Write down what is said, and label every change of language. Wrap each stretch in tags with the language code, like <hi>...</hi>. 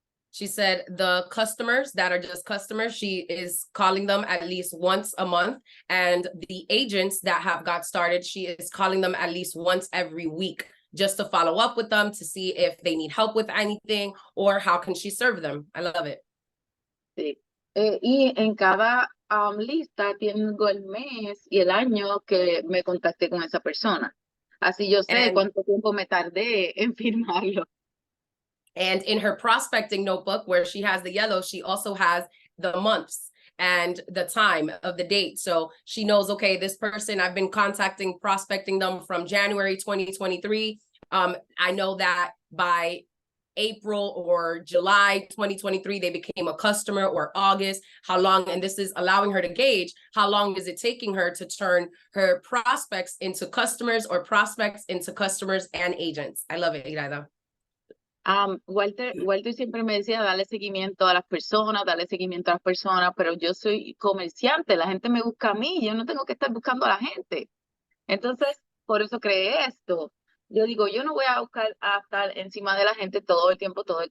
<en>She said the customers that are just customers, she is calling them at least once a month. And the agents that have got started, she is calling them at least once every week, just to follow up with them to see if they need help with anything or how can she serve them. I love it.</en> <es>Sí. Y en cada lista tengo el mes y el año que me contacté con esa persona. Así yo sé cuánto tiempo me tardé en firmarlo.</es> <en>And in her prospecting notebook, where she has the yellow, she also has the months and the time of the date. So she knows, okay, this person, I've been prospecting them from January 2023. I know that by April or July 2023, they became a customer, or August, how long, and this is allowing her to gauge how long is it taking her to turn her prospects into customers or prospects into customers and agents. I love it, Iraida.</en> <es>Walter siempre me decía, darle seguimiento a las personas, pero yo soy comerciante, la gente me busca a mí, yo no tengo que estar buscando a la gente. Entonces, por eso creé esto. Yo digo, yo no voy a buscar a estar encima de la gente todo el tiempo.</es>